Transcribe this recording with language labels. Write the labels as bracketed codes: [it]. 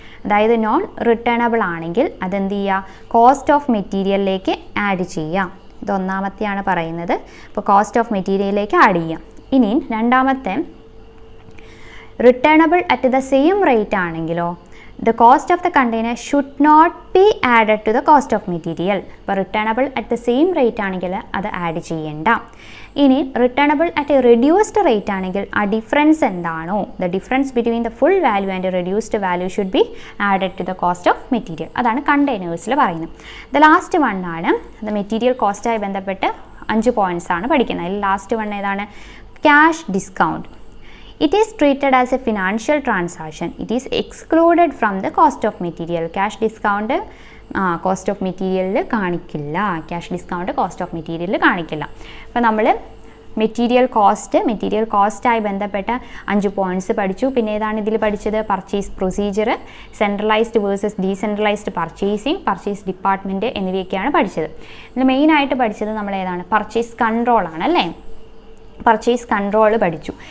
[ml] അതായത് non returnable ആണെങ്കിൽ അതെന്ത് ചെയ്യുക? കോസ്റ്റ് ഓഫ് മെറ്റീരിയലിലേക്ക് ആഡ് ചെയ്യാം. ഇതൊന്നാമത്തെയാണ് പറയുന്നത്. അപ്പോൾ കോസ്റ്റ് ഓഫ് മെറ്റീരിയലിലേക്ക് ആഡ് ചെയ്യാം. ഇനി രണ്ടാമത്തെ [en] returnable at the same rate [ml] ആണെങ്കിലോ, [en] the cost of the container should not be added to the cost of material. [ml] അപ്പോൾ returnable at the same rate ആണെങ്കിൽ അത് ആഡ് ചെയ്യേണ്ട. ഇനി റിട്ടേണബിൾ അറ്റ് റെഡ്യൂസ്ഡ് റേറ്റ് ആണെങ്കിൽ ആ ഡിഫറൻസ് എന്താണോ, [en] The difference between the full value and reduced value should be added to the cost of material. [ml] അതാണ് കണ്ടെയ്നേഴ്സിൽ പറയുന്നത്. ദ ലാസ്റ്റ് വൺ ആണ് ദ മെറ്റീരിയൽ കോസ്റ്റായി ബന്ധപ്പെട്ട് 5 പോയിൻറ്റ്സ് ആണ് പഠിക്കുന്നത്. അതിൽ ലാസ്റ്റ് വൺ ഏതാണ്? Cash discount. [en] It is treated as a financial transaction. It is excluded from the cost of material. Cash discount cost of material [ml] കാണിക്കില്ല. Cash discount cost of material കാണിക്കില്ല. അപ്പോൾ നമ്മൾ material കോസ്റ്റായി ബന്ധപ്പെട്ട 5 points പഠിച്ചു. പിന്നെ ഏതാണ് ഇതിൽ പഠിച്ചത്? Purchase procedure, centralised versus decentralised purchasing, purchase department എന്നിവയൊക്കെയാണ് പഠിച്ചത്. ഇതിൽ മെയിനായിട്ട് പഠിച്ചത് നമ്മൾ ഏതാണ്? പർച്ചേസ് കൺട്രോൾ ആണ് അല്ലേ? പർച്ചേസ് കൺട്രോൾ പഠിച്ചു.